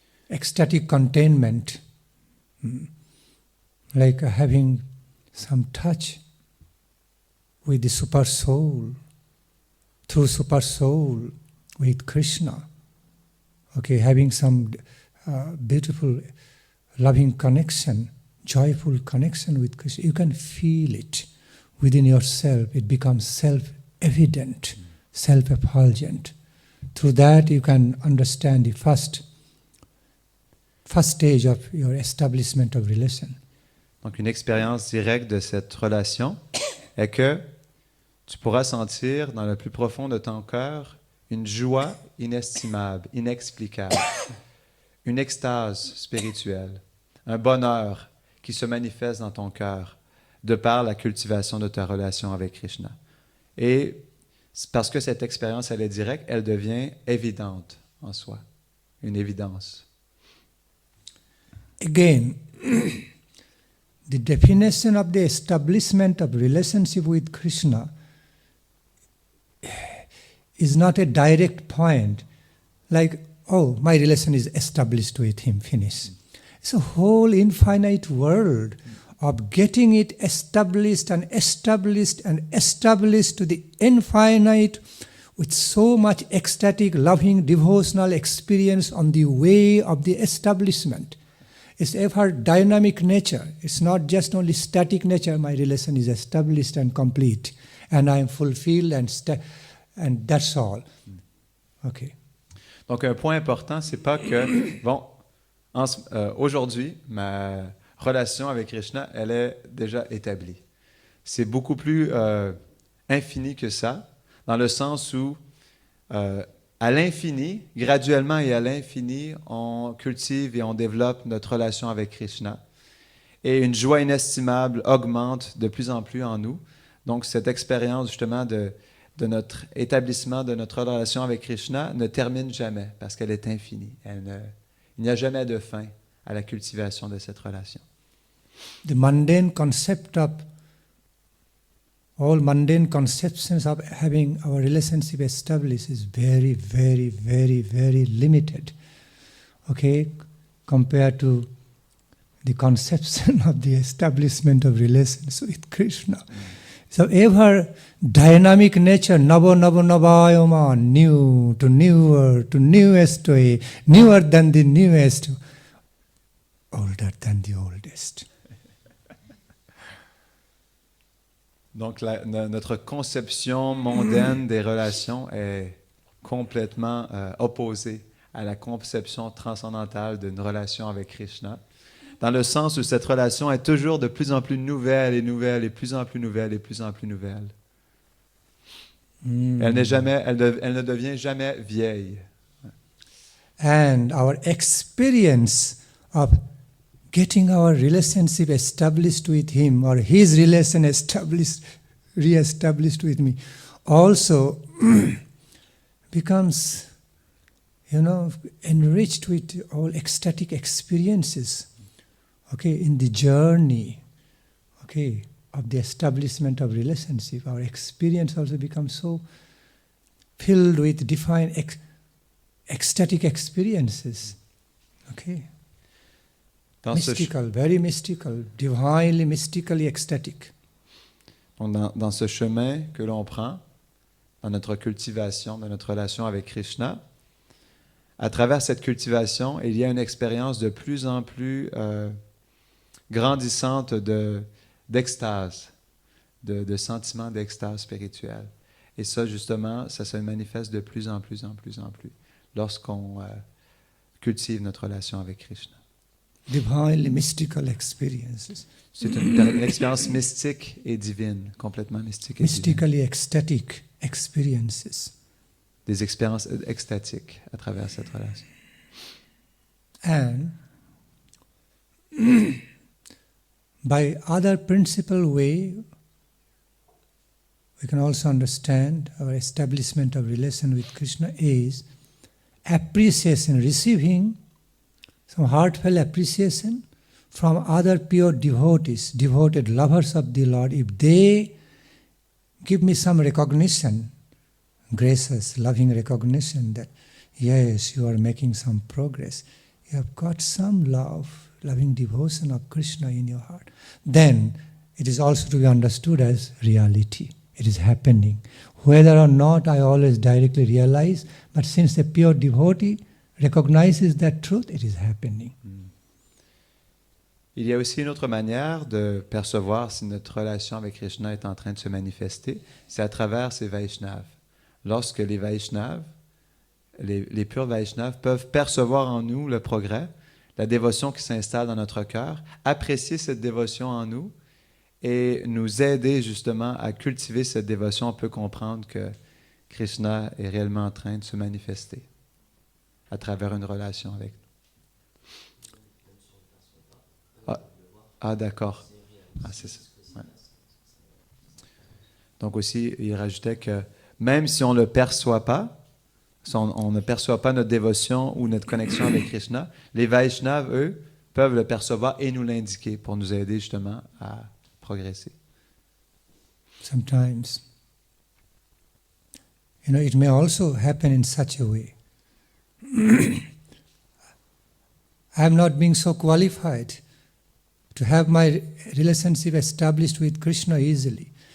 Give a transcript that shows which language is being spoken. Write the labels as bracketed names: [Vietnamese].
[English] Ecstatic contentment, like having some touch with the super soul, through super soul with Krishna, okay, having some beautiful, loving connection, joyful connection with Krishna. You can feel it within yourself. It becomes self-evident, self-effulgent. Through that you can understand the first stage of your establishment of relation. [French] Donc une expérience directe de cette relation est que tu pourras sentir dans le plus profond de ton cœur une joie inestimable, inexplicable, une extase spirituelle, un bonheur qui se manifeste dans ton cœur de par la cultivation de ta relation avec Krishna. Et parce que cette expérience, elle est directe, elle devient évidente en soi, une évidence. [English] Again, the definition of the establishment of relationship with Krishna is not a direct point, like, oh, my relation is established with him, finish. It's a whole infinite world of getting it established and established and established to the infinite with so much ecstatic, loving, devotional experience on the way of the establishment. It's ever dynamic nature. It's not just only static nature. My relation is established and complete, and I am fulfilled, and that's all. Okay. [French] Donc un point important, c'est pas que bon, aujourd'hui ma relation avec Krishna, elle est déjà établie. C'est beaucoup plus infini que ça, dans le sens où à l'infini, graduellement et à l'infini, on cultive et on développe notre relation avec Krishna. Et une joie inestimable augmente de plus en plus en nous. Donc cette expérience justement de notre établissement, de notre relation avec Krishna ne termine jamais parce qu'elle est infinie. Il n'y a jamais de fin à la cultivation de cette relation. [English] The mundane concept of all mundane conceptions of having our relationship established is very, very, very, very limited, okay, compared to the conception of the establishment of relations with Krishna. So ever dynamic nature, [Sanskrit] nava nava navayama, [English] new to newer to newest way, newer than the newest, older than the oldest. [French] Donc notre conception mondaine des relations est complètement opposée à la conception transcendantale d'une relation avec Krishna, dans le sens où cette relation est toujours de plus en plus nouvelle et nouvelle et plus en plus nouvelle et plus en plus nouvelle. Elle ne devient jamais vieille. [English] And our experience of getting our relationship established with him, or his relation re-established with me, also becomes, enriched with all ecstatic experiences, okay, in the journey, okay, of the establishment of relationship. Our experience also becomes so filled with divine ecstatic experiences, okay. Mystical, very mystical, divinely, mystically ecstatic. [French] Dans ce chemin que l'on prend, dans notre cultivation, dans notre relation avec Krishna, à travers cette cultivation, il y a une expérience de plus en plus grandissante d'extase, de sentiments d'extase spirituelle. Et ça, justement, ça se manifeste de plus en plus lorsqu'on cultive notre relation avec Krishna. [English] Divinely mystical experiences. [French] C'est une expérience mystique et divine, complètement mystique et divine. [English] Mystically ecstatic experiences. [French] Des expériences extatiques à travers cette relation. [English] And by other principal way, we can also understand our establishment of relation with Krishna is appreciation, receiving some heartfelt appreciation from other pure devotees, devoted lovers of the Lord. If they give me some recognition, gracious, loving recognition that, yes, you are making some progress, you have got some love, loving devotion of Krishna in your heart, then it is also to be understood as reality. It is happening. Whether or not I always directly realize, but since the pure devotee recognizes that truth, it is happening. [French] Il y a aussi une autre manière de percevoir si notre relation avec Krishna est en train de se manifester, c'est à travers ces Vaishnavas. Lorsque les Vaishnavas, les purs Vaishnavas peuvent percevoir en nous le progrès, la dévotion qui s'installe dans notre cœur, apprécier cette dévotion en nous et nous aider justement à cultiver cette dévotion, on peut comprendre que Krishna est réellement en train de se manifester à travers une relation avec nous. Ah d'accord. Ah, c'est ça. Ouais. Donc aussi, il rajoutait que même si on ne le perçoit pas, si on ne perçoit pas notre dévotion ou notre connexion avec Krishna, les Vaishnavas, eux, peuvent le percevoir et nous l'indiquer pour nous aider justement à progresser. [English] Sometimes, it may also happen in such a way. I am not being so qualified to have my relationship established with Krishna easily.